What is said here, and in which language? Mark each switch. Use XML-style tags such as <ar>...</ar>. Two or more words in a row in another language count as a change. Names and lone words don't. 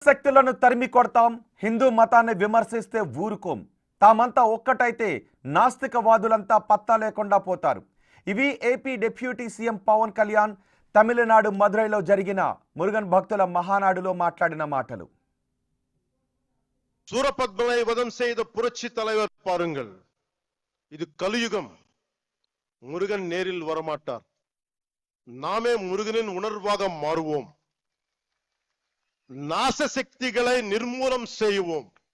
<te>శక్తులను తరిమి కొడతాం, హిందూ మతాన్ని విమర్శిస్తే ఊరుకోం, తామంతా ఒక్కటైతే నాస్తికవాదులంతా పత్తా లేకుండా పోతారు. ఇవి ఏపీ</te> <en>deputy CM</en> <te>పవన్ కళ్యాణ్ తమిళనాడు మదురైలో జరిగిన మురుగన్ భక్తుల మహానాడులో మాట్లాడిన మాటలు.</te> <ta>சூரபத்மனை வதம் செய்த புரட்சி தலைவர் பாருங்கள். இது கலியுகம். முருகன் நேரில் வரமாட்டார். நாமே முருகனின் உணர்வாக மாறுவோம். நாச சக்திகளை நிர்மூலம் செய்வோம்.</ta>